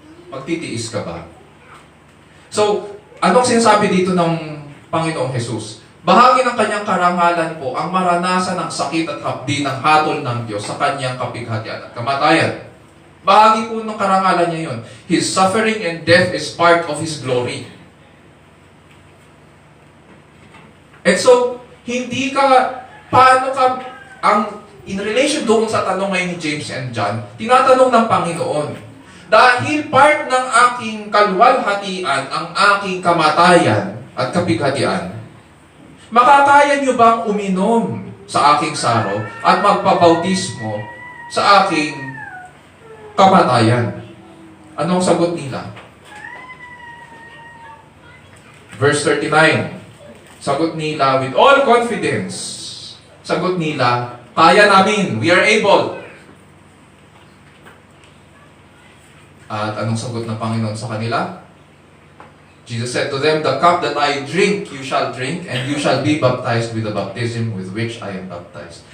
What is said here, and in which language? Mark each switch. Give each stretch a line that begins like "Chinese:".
Filipino: Magtitiis ka ba? So, anong sinasabi dito ng Panginoong Jesus? Bahagi ng kanyang karangalan po ang maranasan ng sakit at hapdi ng hatol ng Diyos sa kanyang kapighatian at kamatayan. Bahagi po ng karangalan niya yun.
English: His suffering and death is part of His glory.
Filipino: And so, hindi ka, paano ka,
English: in relation
Filipino: doon sa tanong ngayon ni James and John, tinatanong ng Panginoon, dahil part ng aking kaluwalhatian ang aking kamatayan at kapighatian, makakaya niyo bang uminom sa aking saro at magpabautismo sa aking kamatayan? Anong sagot nila?
English: Verse 39.
Filipino: Sagot nila
English: with all confidence.
Filipino: Sagot nila, kaya namin,
English: we are able.
Filipino: At anong sagot ng Panginoon sa kanila?
English: Jesus said to them, the cup that I drink, you shall drink, and you shall be baptized with the baptism with which I am baptized.